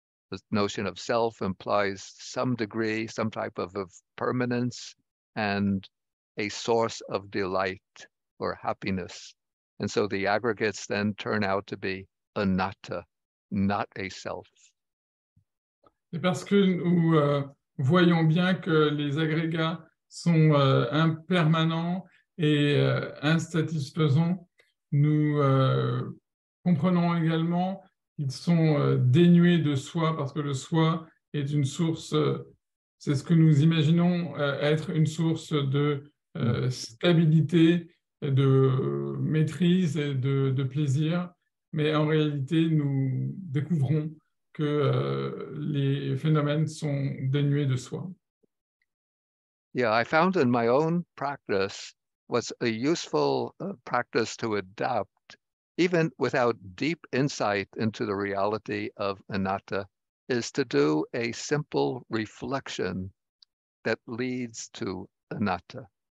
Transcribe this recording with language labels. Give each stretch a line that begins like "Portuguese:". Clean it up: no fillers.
English: The notion of self implies some degree, some type of permanence and a source of delight or happiness. And so the aggregates then turn out to be anatta, not a self.
French: C'est parce que nous voyons bien que les agrégats sont impermanents et insatisfaisants. Nous comprenons également qu'ils sont dénués de soi, parce que le soi est une source, c'est ce que nous imaginons être une source de stabilité, de maîtrise et de plaisir, mais en réalité, nous découvrons que les phénomènes sont dénués de soi.
English: Yeah, I found in my own practice what's a useful practice to adopt, even without deep insight into the reality of anatta, is to do a simple reflection that leads to anatta.